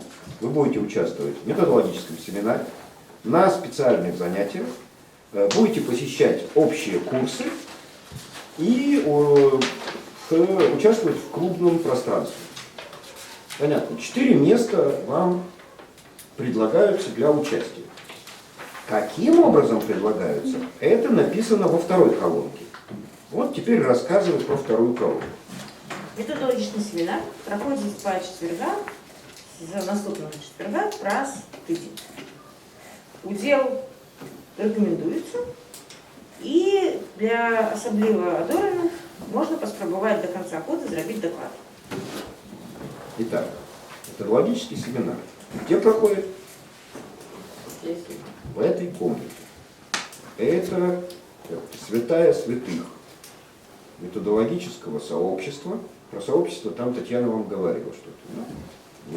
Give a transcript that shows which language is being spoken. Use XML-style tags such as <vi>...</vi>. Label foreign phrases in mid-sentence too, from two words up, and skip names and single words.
<ru>Вы будете участвовать в методологическом семинаре, на специальных занятиях, будете посещать общие курсы и участвовать в клубном пространстве. Понятно. 4 места вам предлагаются для участия. Каким образом предлагаются? Это написано во 2-й колонке. Вот теперь рассказываю про 2-ю колонку.</ru> <uk>Методологічний семінар проходить по четвергам, з наступного четверга раз в тиждень. Уділ рекомендується, і для особливо одарених можна поспробувати до кінця року зробити доклад.</uk> <ru>Итак, методологический семинар. Где проходит? В этой комнате. Это святая святых методологического сообщества. Про сообщество там Татьяна вам говорила что-то, да?</ru>